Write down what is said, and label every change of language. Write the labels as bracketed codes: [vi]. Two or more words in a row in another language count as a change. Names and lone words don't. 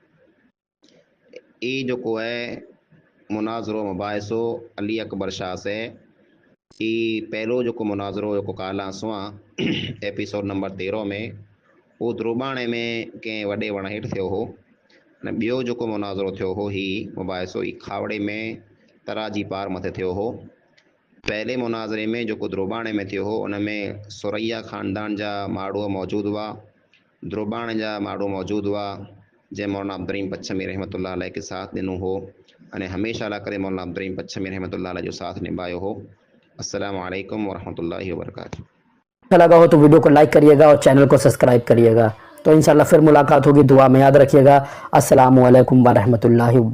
[sd] ई जेको आहे मुनाज़रो मुबाहिसो अली अकबर शाह से, ही पहिरियों जेको मुनाज़रो जेको कालासो आहे [en] episode number [sd] 13 में, उहो द्रोबाणे में कंहिं वॾे वण हेठि थियो हो। ऐं ॿियो जेको मुनाज़रो थियो हो ही मुबाहिसो ही खावड़े में तराजी पार मथे थियो हो। पहले मुनाज़रे में जेको द्रोबाणे में थियो हो उन में सुरैया ख़ानदान जा माण्हू मौजूदु हुआ, द्रोबाणे जा माण्हू मौजूदु हुआ जंहिं मौलाना अब्दुर्रहीम पच्छमी [ar] رحمة الله عليه [sd] खे साथ ॾिनो हो अने हमेशह लाइ करे मौलाना अब्दुर्रहीम पच्छमी [ar] رحمة الله عليه [sd] जो साथ निभायो हो। [ar] السلام عليكم ورحمة الله وبركاته. [hi] अच्छा लगा हो तो वीडियो को लाइक करिएगा और चैनल को सब्सक्राइब करिएगा। तो इंशाल्लाह फिर मुलाकात होगी, दुआ में याद रखिएगा। [ar] السلام عليكم و رحمة الله و بركاته.